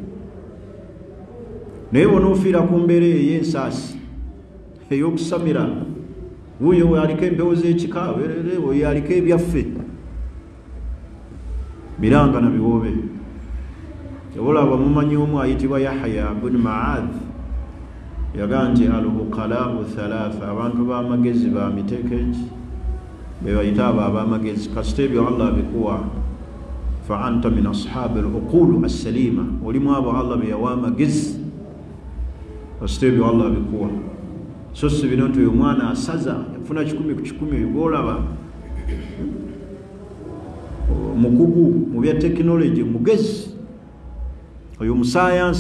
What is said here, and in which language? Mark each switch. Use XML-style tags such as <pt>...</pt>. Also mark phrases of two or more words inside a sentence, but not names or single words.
<lg>Naye bw'onoofiira ku mbeera eyo ey'ensaasi ey'okusamira, wuuyo aliko empewo z'ekika, oyo aliko ebyaffe, miranga na biwoobe. Olaba mumanyi omu ayitibwa Yahya bin Ma'adh yagaa nti</lg> <ar>العقلاء ثلاثة,</ar> <lg>abantu b'amagezi ba miteeko eki be bayita abo ab'amagezi. Kasita ebyo Allah abikuwa</lg> <ar>فأنت من أصحاب العقول السليمة,</ar> <lg>olimu abo Allah be yawa amagezi. Kasita ebyo Allah abikuwa, so si bino nti oyo mwana asaza yafuna 10 ku 10. Oyo gwolaba mukugu mu bya tekinologi, mugezi oyo musayansa.</lg>